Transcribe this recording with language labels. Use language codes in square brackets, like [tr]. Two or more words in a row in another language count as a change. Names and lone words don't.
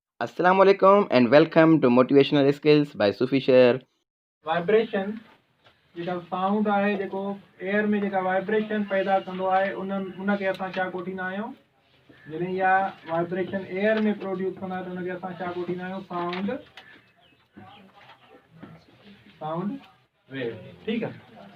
[ar] السلام عليكم [en] and welcome to Motivational Skills by Sufi Sher. [sd] वाइब्रेशन जेका साउंड आहे जेको एयर में जेका वाइब्रेशन पैदा कंदो आहे उनखे असां छा कोठींदा आहियूं। जॾहिं इहा वाइब्रेशन एयर में प्रोड्यूस कंदा त उनखे असां छा कोठींदा आहियूं? [en] sound wave. [sd] ठीकु आहे।